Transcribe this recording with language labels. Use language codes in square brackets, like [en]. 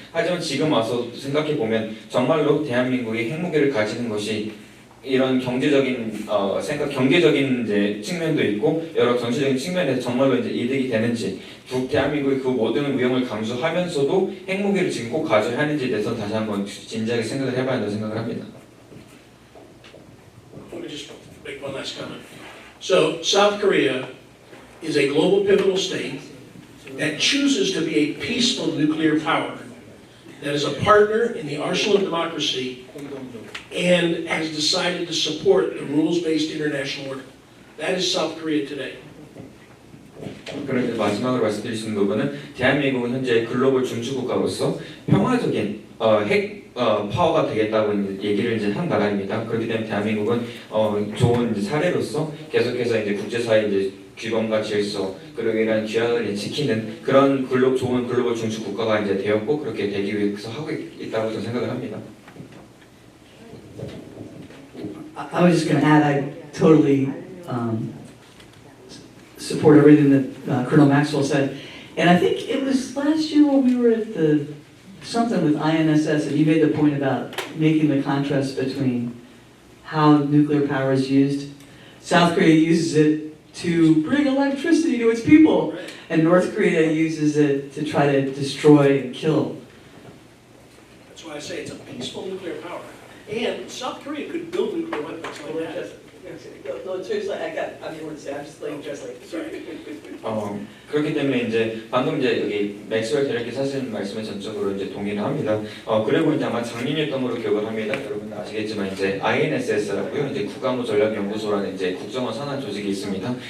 [ko] 하지만 지금 와서 생각해 보면 정말로 대한민국이 핵무기를 가지는 것이 이런 경제적인 경제적인 이제 측면도 있고 여러 정치적인 측면에서 정말로 이제 이득이 되는지 대한민국이 그 모든 위험을 감수하면서도 핵무기를 지금 꼭 가져야 하는지에 대해서 다시 한번 진지하게 생각을 해봐야 한다고 생각을 합니다. [en] Let me just make one last comment. So South Korea is a global pivotal state that chooses to be a peaceful nuclear power, that is a partner in the arsenal of democracy and has decided to support the rules-based international order. That is South Korea today. [ko] 그런데 마지막으로 말씀드릴 수 있는 부분은 대한민국은 현재 글로벌 중추국가로서 평화적인 핵 파워가 되겠다고 얘기를 이제 한 나라입니다. 그렇기 때문에 대한민국은 좋은 이제 사례로서 계속해서 이제 국제사회 이제 규범과 질서 그리고 이런 규약을 지키는 그런 좋은 글로벌 중추국가가 이제 되었고 그렇게 되기 위해서 하고 있다고 저는 생각을 합니다. [en] I was just going to add, I totally support everything that Colonel Maxwell said. And I think it was last year when we were at something with INSS, and you made the point about making the contrast between how nuclear power is used. South Korea uses it to bring electricity to its people, and North Korea uses it to try to destroy and kill. That's why I say it's a peaceful nuclear power. And South Korea could build nuclear weapons like that. [ko] 그렇기 때문에 이제 방금 이제 여기 맥스웰 대리께서 하신 말씀에 전적으로 이제 동의를 합니다. 그리고 이제 아마 작년이었던 걸로 기억을 합니다. 여러분 아시겠지만 이제 INSS라고요. 이제 국가안보 전략연구소라는 이제 국정원 산하 조직이 있습니다.